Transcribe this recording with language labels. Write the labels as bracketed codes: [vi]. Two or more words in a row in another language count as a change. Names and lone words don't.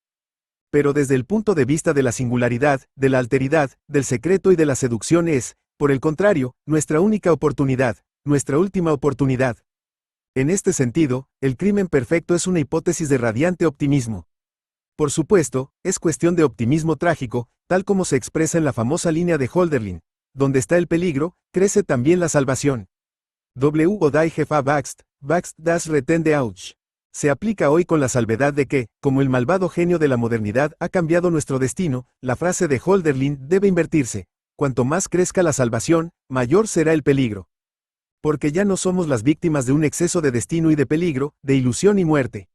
[es] Pero desde el punto de vista de la singularidad, de la alteridad, del secreto y de la seducción es, por el contrario, nuestra única oportunidad, nuestra última oportunidad. En este sentido, el crimen perfecto es una hipótesis de radiante optimismo. Por supuesto, es cuestión de optimismo trágico, tal como se expresa en la famosa línea de Hölderlin. donde está el peligro, crece también la salvación. [de] W. o die Gefahr wächst, wächst das Rettende auch. [es] Se aplica hoy con la salvedad de que, como el malvado genio de la modernidad ha cambiado nuestro destino, la frase de Hölderlin debe invertirse. Cuanto más crezca la salvación, mayor será el peligro. Porque ya no somos las víctimas de un exceso de destino y de peligro, de ilusión y muerte.